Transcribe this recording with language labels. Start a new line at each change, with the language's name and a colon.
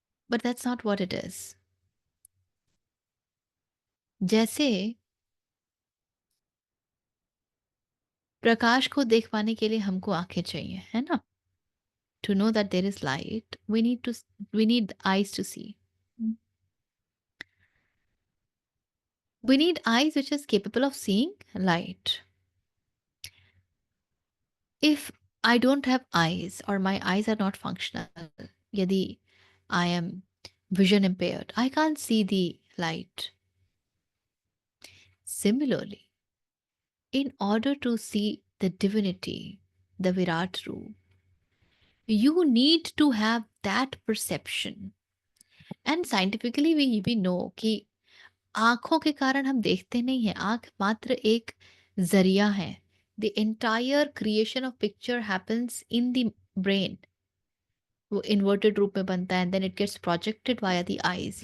English: But that's not what it is.
Hindi: जैसे प्रकाश को देख पाने के लिए हमको आंखें चाहिए, है ना?
English: To know that there is light, we need eyes to see. We need eyes which is capable of seeing light. If I don't have eyes or my eyes are not functional, yadi I am vision impaired, I can't see the light. Similarly, in order to see the divinity, the Virat Roop, you need to have that perception. And scientifically we know
Hindi: कि आँखों के कारण हम देखते नहीं हैं, आँख मात्र एक ज़रिया है।
English: The entire creation of picture happens in the brain.
Hindi: वो इन्वर्टेड रूप में बनता है
English: And then it gets projected via the eyes.